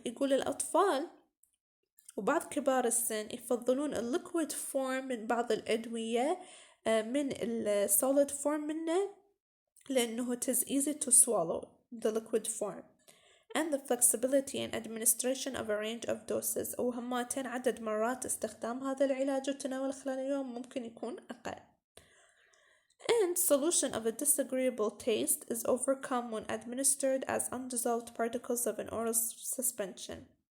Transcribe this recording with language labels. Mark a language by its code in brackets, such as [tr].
[ar] يقول الأطفال وبعض كبار السن يفضلون الليكويد فورم من بعض الأدوية من الsolid form منه لأنه [en] it is easy to swallow the liquid form and the flexibility in administration of a range of doses. [ar] وهماتين عدد مرات استخدام هذا العلاج وتناول خلال اليوم ممكن يكون أقل. [en] And solution of a disagreeable taste is overcome when administered as undissolved particles of an oral suspension.